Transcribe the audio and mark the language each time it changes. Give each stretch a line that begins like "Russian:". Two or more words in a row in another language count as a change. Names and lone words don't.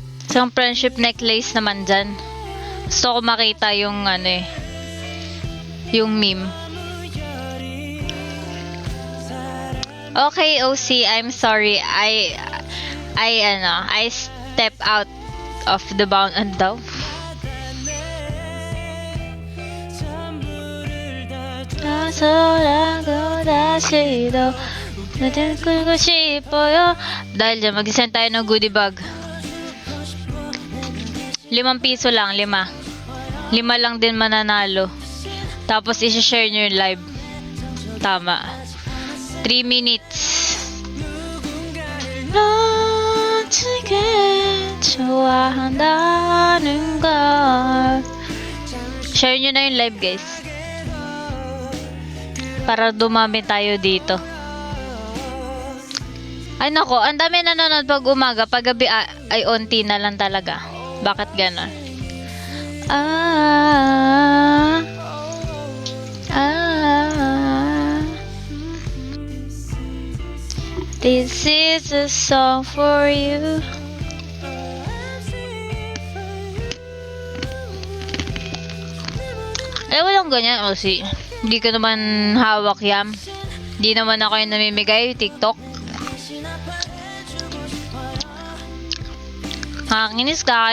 Filipino: Isang
English: friendship necklace
Filipino: naman dyan. Gusto ko makita yung yung meme.
English: Okay, OC, I'm sorry. I step out of the bound and down.
Filipino: Dahil dyan, mag-send tayo ng
English: goodie bag.
Filipino: 5 piso lang, 5 lang din mananalo. Tapos isi-share nyo yung live. Tama. 3 minutes.
Korean: 어떻게 좋아한다는 걸.
Filipino: Share nyo na yung live, guys. Para dumami tayo dito. Ay nako, ang dami nanonood pag umaga, pag gabi ay onti na lang talaga. Bakit gano'n?
English: This is a song for you.
Filipino: Walang ganyan, Osi. Hindi ko naman hawak yan. Hindi naman ako yung namimigay TikTok. Nakakainis.